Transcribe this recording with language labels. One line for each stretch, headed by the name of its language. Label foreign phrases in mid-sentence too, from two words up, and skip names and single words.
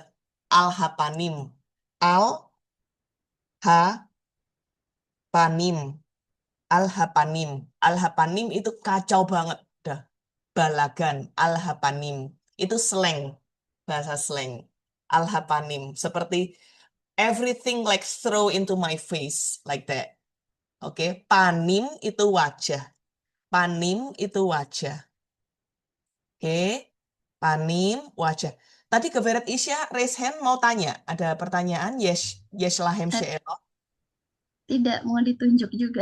Hebrew: Al-hapanim. Al-hapanim. Al-hapanim. Al-hapanim
Indonesian: itu kacau banget. Dah,
Hebrew: balagan. Al-hapanim.
Indonesian: Itu slang. Bahasa slang. Al-hapanim.
English: Seperti everything like throw into my face. Like that.
Indonesian: Oke. Panim itu wajah. Panim itu wajah. Oke. Panim, wajah. Tadi ke Veret Isya,
English: raise hand
Indonesian: mau tanya. Ada pertanyaan? Yes.
Hebrew: Yes lahem Eh, she'elo.
Indonesian: Tidak mau ditunjuk juga.